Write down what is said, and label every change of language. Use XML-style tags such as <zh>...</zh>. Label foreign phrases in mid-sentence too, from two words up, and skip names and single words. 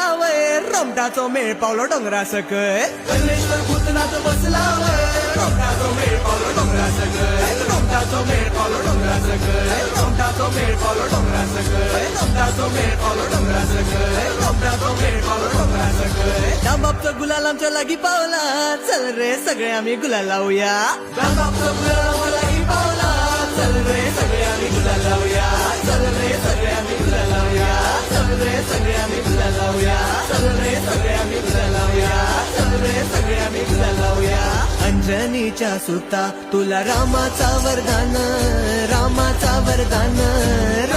<kok>वय रोमटाचो मेळ पावलो डोंगरा सकय चंद्रेश्वर भूतनाथ बसला वय रोमटाचो मेळ पावलो डोंगरा सकय रोमटाचो मेळ पावलो डोंगरा सकय रोमटाचो मेळ पावलो डोंगरा सकय रोमटाचो मेळ पावलो डोंगरा सकय रोमटाचो मेळ पावलो डोंगरा सकय दाबापचा गुलाल आमच्या</kok> <mr>लागी पावला चल रे सगळे आम्ही गुलाल लावूया दाबापचा गुलाल आमच्या लागी पावला चल रे सगळे आम्ही गुलाल लावूया चल रे सगळे आम्ही गुलाल लावूया चल रे सगळे आम्ही गुलाल लावूया चल रे सगळे आम्ही गुलाल लावूया चल रे सगळे आम्ही गुलाल लावूया अंजनीच्या सुता तुला रामाचा वरदान रामाचा वरदान</mr>